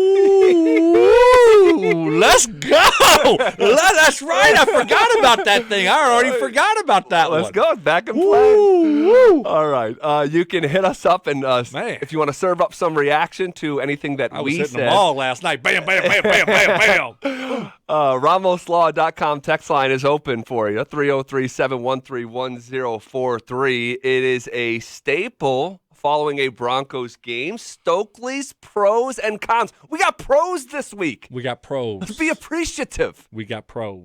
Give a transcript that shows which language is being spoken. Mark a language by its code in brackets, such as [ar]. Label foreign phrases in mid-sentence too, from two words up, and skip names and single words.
[en] Ooh, let's go. That's right. I forgot about that thing. I already forgot about that one. Let's go. Back in play. Woo. All right. You can hit us up, and if you want to serve up some reaction to anything that I was we hitting said. them all last night. Bam, bam, bam, bam, bam, bam. RamosLaw.com text line is open for you, 303-713-1043. It is a staple following a Broncos game. Stokley's pros and cons. We got pros this week. We got pros. Let's be appreciative. We got pros.